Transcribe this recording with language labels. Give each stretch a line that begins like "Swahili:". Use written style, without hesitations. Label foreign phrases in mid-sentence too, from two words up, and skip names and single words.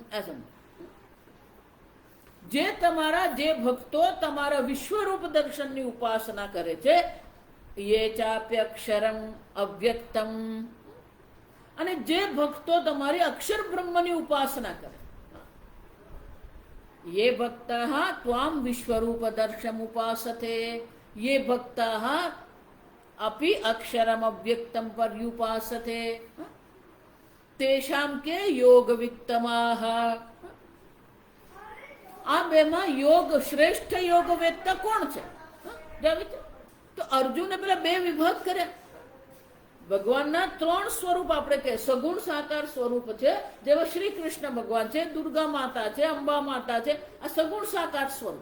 Gujarati: જે તમારા જે ભક્તો તમારા વિશ્વરૂપ દર્શનની ઉપાસના કરે છે,
Sanskrit: ये चाप्यक्षरम अव्यक्तम,
Gujarati: અને જે ભક્તો તમારી અક્ષર બ્રહ્મની ઉપાસના કરે,
Sanskrit: ये भक्तः त्वाम विश्वरूप दर्शम उपासते, ये भक्तः अपि अक्षरम अव्यक्तम पर्युपासते तेषाम के योग वित्तमाह.
Gujarati: આ બેમાં યોગ શ્રેષ્ઠ યોગ વેત્તા કોણ છે? તો અર્જુને પેલા બે વિભાગ કર્યા. ભગવાનના 3 સ્વરૂપ આપણે કહે, સગુણ સાકાર સ્વરૂપ છે, જેવા શ્રી કૃષ્ણ ભગવાન છે, દુર્ગા માતા છે, અંબા માતા છે, આ સગુણ સાકાર સ્વરૂપ.